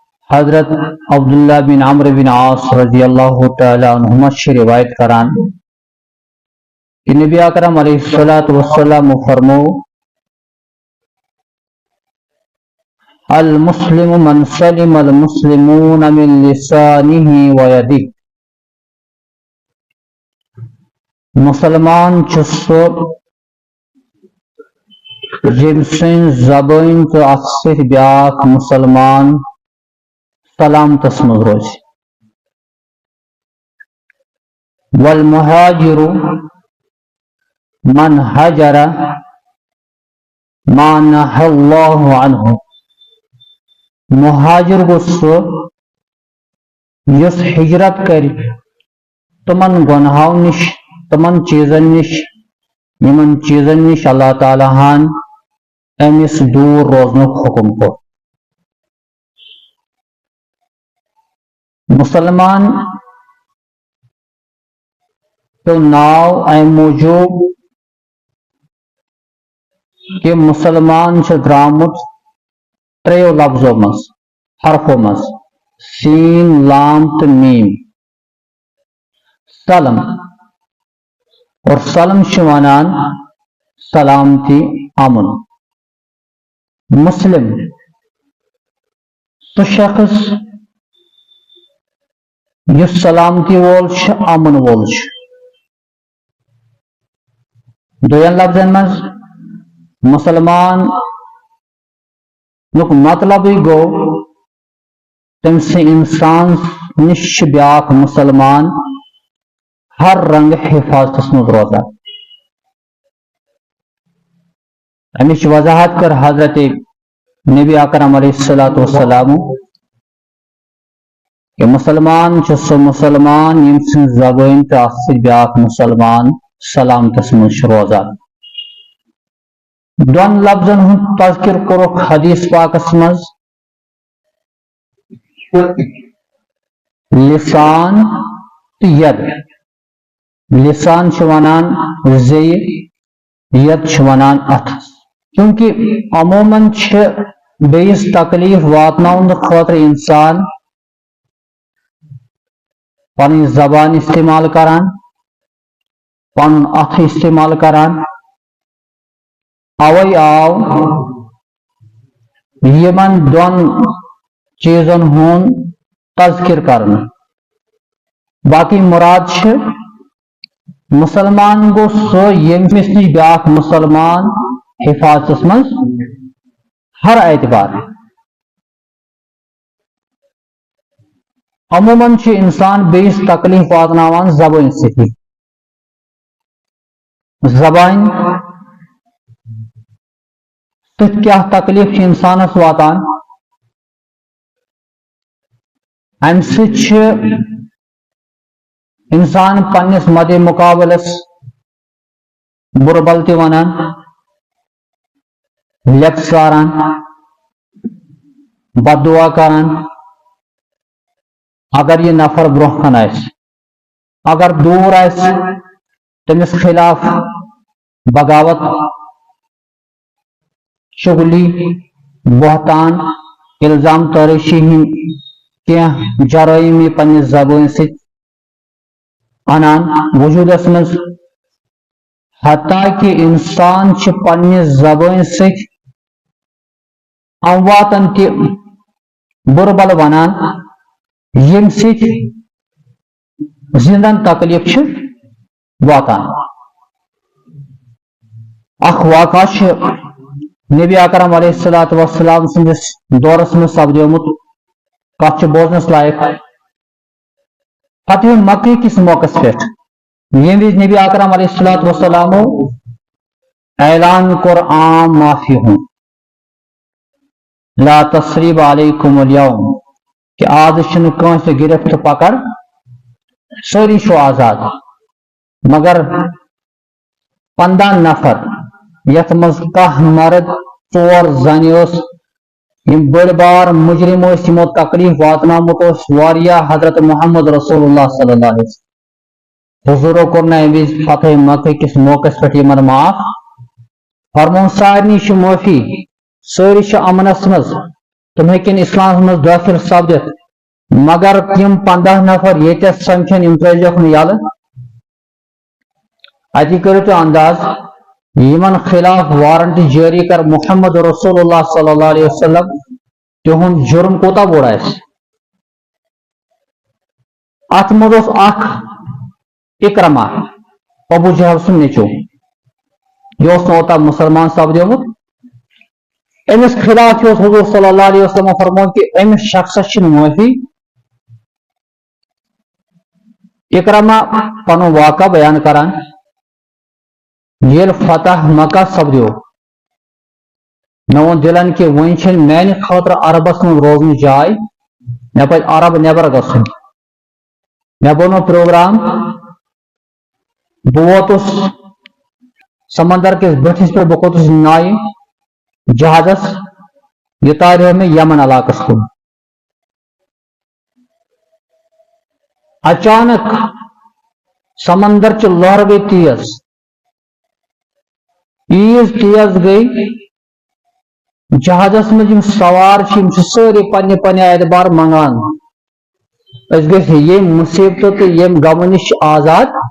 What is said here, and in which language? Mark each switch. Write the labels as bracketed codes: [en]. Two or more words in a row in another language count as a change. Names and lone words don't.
[ks] حضرت عبداللہ بن عمرو بن عاص [ar] رضی اللہ تعالی عنہما [ks] سے روایت کران کہ نبی اکرم [ar] علیہ الصلوۃ والسلام [ks] فرمو [ar] المسلم من سلم المسلمون من لسانه ويده [ks] مسلمان سہ یم سن زبان تو ات بیاکھ مسلمان سلامتس مز روز [ar] والمہاجر من حجر ما نہى اللہ عنہ [ks] مہاجر گو سہ یس ہجرت کر تمن گناہوں نش تمن چیزن نش یمن چیزن نش اللہ تعالیٰ ہن امس دور روزنک حکم کو مسلمان تو ناو ایم موجود کہ مسلمان سے درامت تریو لفظوں مز حرفوں مز سین لام تو میم سلم اور سلم شوانان سلامتی امن مسلم تو شخص یس سلامتی وول امن وول دوین لفظن مز مسلمان نک مطلب گو تم سے انسان نش بیاکھ مسلمان ہر رنگ حفاظت مز روزان امچ وضاحت کر حضرت نبی اکرم [ar] علیہ الصلوۃ والسلام [ks] کہ مسلمان سہ مسلمان یم سن زبان تو ات بیاکھ مسلمان سلامتس مز روزان دون لفظن ہند تذکر کورک حدیث پاکس مز لسان تو ید لسان ونان زی ید ونان اتھس کیونکہ عموماً بیس تکلیف واتناؤن خاطر انسان پن زبان استعمال کران پن اتھ استعمال کران اوے آو یمن دون چیزن ہون تذکر کرنا باقی مراد مسلمان گو سو یمس نش بیاکھ مسلمان حفاظت مز ہر اعتبار عموماً انسان بیس تکلیف واتناوان زبان ستی زبان تت کیا تکلیف انسانس واتان ام ست انسان پنس مد مقابلس بربل تہ ونان لیپ ساران بد دعا کران اگر یہ نفر برہ کن اگر دور تمس خلاف بغاوت شغلی بہتان الزام تراشی ہند جرائم پنس زبان ست انان وجودس مز حتیٰ کہ انسان پنس زبان ست امواتن تہ بربل ونان یم ست زندن تکلیف واتان اخ واقع نبی اکرم [ar] علیہ الصلوۃ والسلام [ks] سندس دورس میں سپدیومت کت بوزنس لائق فتح مکہ کس موقع پہ یم وز نبی اکرم [ar] علیہ الصلوۃ والسلام [ks] اعلان کور عام معافی ہوں [ar] لا تصریب علیکم اليوم [ks] کہ آج کنس گرفت پکڑ سوری شو آزاد مگر 15 نفر یت مز کہ مرد 4 زنہ بڑ بار مجرم یمو تکلیف واتنامت حضرت محمد رسول اللہ [ar] صلی اللہ علیہ وسلم [ks] حضور کورنا فتح مکہ کس موقع پہ معاف فرمون سارنی معافی سوری امنس مز تم ہیکن اسلام مز داخل سپدت مگر تم 15 نفر یہ سمکھن یم ترجیح یل اتی کرو تو انداز یمن خلاف وارنٹ جاری کر محمد رسول اللہ [ar] صلی اللہ علیہ وسلم [ks] تہند جرم کوتا بوڑ ات مز اخ اکرما ابو جہل سن نیچو یہ اوتا مسلمان سپدیومت امس خلاف حضور [ar] صلی اللہ علیہ وسلم [ks] فرمون کہ امس شخص معافی اکرما پنو واقعہ بیان کران یل فتح مکہ سپدیو مون دلن کہ ون میان خاطر عربس من روزن جائے مے پہ عرب نبر گھن مے بنو پروگرام بہ ووتس سمندر کس بٹھس پہ بہ کھوتس نائہ جہازس یہ تاریو میں یمن علاقس کن اچانک سمندر چ لہر گئی تیز تیز گئی جہازس مز سوار ساری پنہ پنہ اعتبار منگان اس گھس یم مصیبت تو یم غم نش آزاد